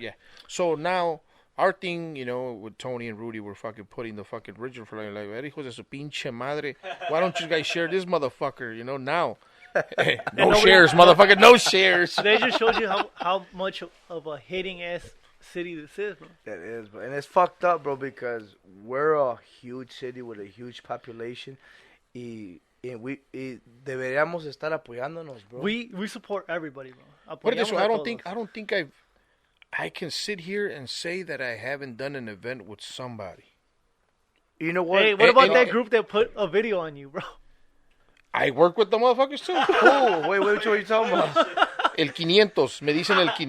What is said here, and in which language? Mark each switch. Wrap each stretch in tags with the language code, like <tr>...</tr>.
<en>yeah. So now our thing, you know, with Tony and Rudy, we're fucking putting the fucking original for like,</en> <es>hijos de su pinche madre.</es> <en>Why don't you guys share this motherfucker? You know, now. No shares, motherfucker. No shares. They just showed you how much of a hating ass city this is, bro. It is, bro. And it's fucked up, bro, because we're a huge city with a huge population.</en> <es>Y deberíamos estar apoyándonos, bro.</es> <en>We support everybody, bro. What is</en> <es>Apoyamos</es> <en>I</en> <es>a</es> <en>don't think</en> <es>todos.</es> <en>I can sit here and say that I haven't done an event with somebody. You know what? Hey, what about that group that put a video on you, bro? I work with the motherfuckers too. Oh, wait, what are you talking about?</en> <es>El 500. Me dicen el 500.</es>